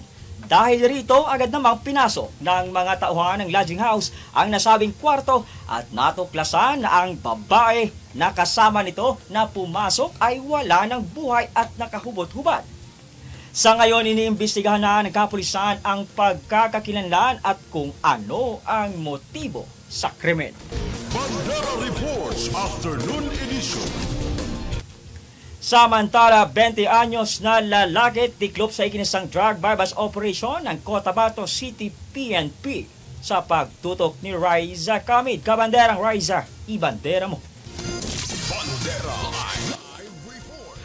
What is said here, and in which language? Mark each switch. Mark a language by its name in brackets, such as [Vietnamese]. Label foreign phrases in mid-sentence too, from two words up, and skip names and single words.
[Filipino] Dahil rito, agad namang pinasok ng mga tauhan ng lodging house ang nasabing kwarto at natuklasan na ang babae na kasama nito na pumasok ay wala ng buhay at nakahubot-hubad. Sa ngayon, iniimbestigahan na ng kapulisan ang pagkakakilanlan at kung ano ang motibo sa krimen. Bandera Reports Afternoon Edition. Samantala, 20 anyos na lalaki tiklop sa ikinisang [English] drug bypass operation [Filipino] ng Cotabato City PNP sa pagtutok ni Raisa Kamid. Kabanderang Raisa, ibandera mo. Bandera Live Report.